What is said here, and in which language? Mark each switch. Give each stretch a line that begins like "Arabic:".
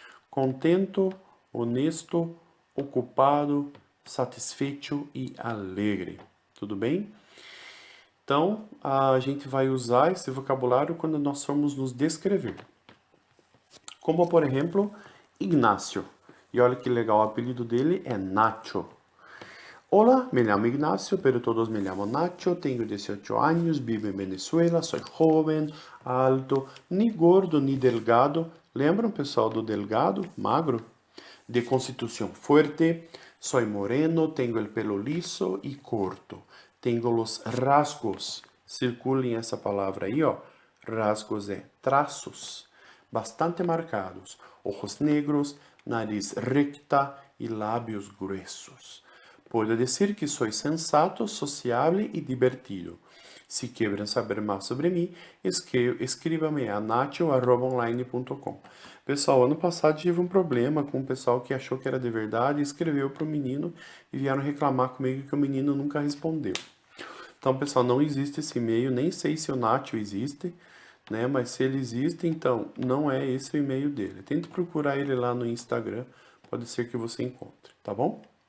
Portuguese: contento, honesto, ocupado, satisfeito e alegre. Tudo bem? Então, a gente vai usar esse vocabulário quando nós formos nos descrever. Como, por exemplo, Ignacio. E olha que legal, o apelido dele é Nacho.
Spanish: Hola, me llamo Ignacio, pero todos me llaman Nacho. Tengo 18 años, vivo en Venezuela, soy joven, alto, ni gordo ni delgado.
Portuguese: Lembram, pessoal, do delgado, magro?
Spanish: De constitución fuerte, soy moreno, tengo el pelo liso y corto. Tengo los rasgos,
Portuguese: circulem essa palavra aí, ó. Rasgos é traços, bastante marcados.
Spanish: Ojos negros, nariz recta e lábios gruesos. Puedo decir que soy sensato, sociable y divertido. Si quieren saber más sobre mim, escríbame a nacho@online.com.
Portuguese: Pessoal, ano passado tive um problema com um pessoal que achou que era de verdade, escreveu para o menino e vieram reclamar comigo que o menino nunca respondeu. Então, pessoal, não existe esse e-mail, nem sei se o Nacho existe, né? Mas se ele existe, então não é esse o e-mail dele. Tente procurar ele lá no Instagram, pode ser que você encontre, tá bom?